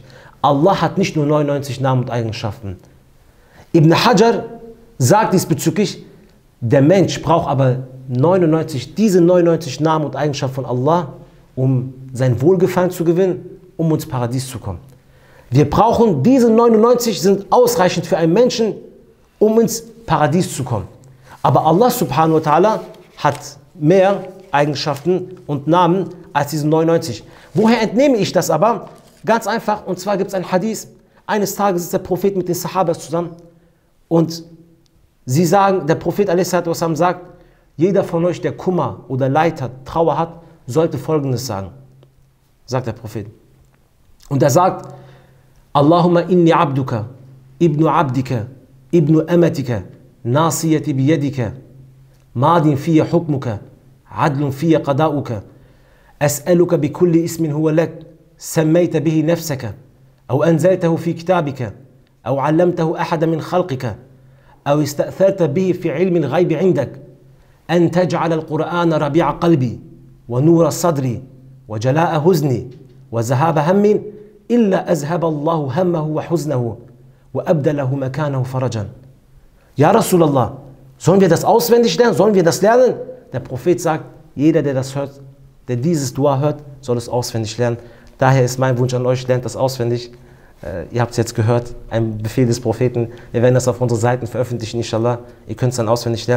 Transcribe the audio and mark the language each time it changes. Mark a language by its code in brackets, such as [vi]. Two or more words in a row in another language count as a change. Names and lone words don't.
[de] Allah hat nicht nur 99 Namen und Eigenschaften. Ibn Hajar sagt diesbezüglich, der Mensch braucht aber diese 99 Namen und Eigenschaften von Allah, um sein Wohlgefallen zu gewinnen, um ins Paradies zu kommen. Wir brauchen diese 99, sind ausreichend für einen Menschen, um ins Paradies zu kommen. Aber [ar] الله سبحانه وتعالى [de] hat mehr Eigenschaften und Namen als diese 99. Woher entnehme ich das aber? Ganz einfach, und zwar gibt es ein Hadith. Eines Tages ist der Prophet mit den Sahabas zusammen und sie sagen, der Prophet a.s. sagt, jeder von euch, der Kummer oder Leid hat, Trauer hat, sollte Folgendes sagen, sagt der Prophet. Und er sagt, [ar] اللهم إني عبدك ابن عبدك ابن أمتك ناصيتي بيدك ماض في حكمك عدل في قضاؤك, أسألك بكل اسم هو لك, سميت به نفسك أو أنزلته في كتابك أو علمته أحد من خلقك أو استأثرت به في علم الغيب عندك أن تجعل القرآن ربيع قلبي ونور صدري وجلاء حزني وذهاب هم إلا أذهب الله همه وحزنه وأبدله مكانه فرجا. [de] Ja, Rasulallah, sollen wir das auswendig lernen? Sollen wir das lernen? Der Prophet sagt, jeder, der das hört, der dieses Dua hört, soll es auswendig lernen. Daher ist mein Wunsch an euch, lernt das auswendig. Ihr habt es jetzt gehört, ein Befehl des Propheten. Wir werden das auf unseren Seiten veröffentlichen, inshallah. Ihr könnt es dann auswendig lernen.